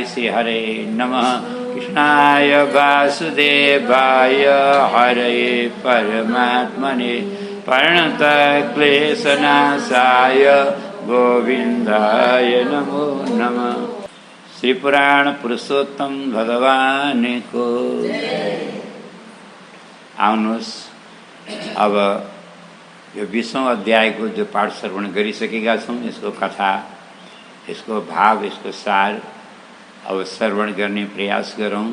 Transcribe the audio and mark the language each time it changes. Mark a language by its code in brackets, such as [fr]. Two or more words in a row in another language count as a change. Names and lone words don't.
[sa] श्रीहरे नमः। कृष्णाय वासुदेवाय हरे परमात्मने प्रणतक्लेशनाशाय गोविन्दाय नमो नमः। [ne] श्री पुराण पुरुषोत्तम भगवान को आउनुहोस्। अब यो 20औं अध्यायको जो पाठ श्रवण गरिसकेका छौँ, यसको कथा, यसको भाव, यसको सार अब श्रवण गर्ने प्रयास गरौँ।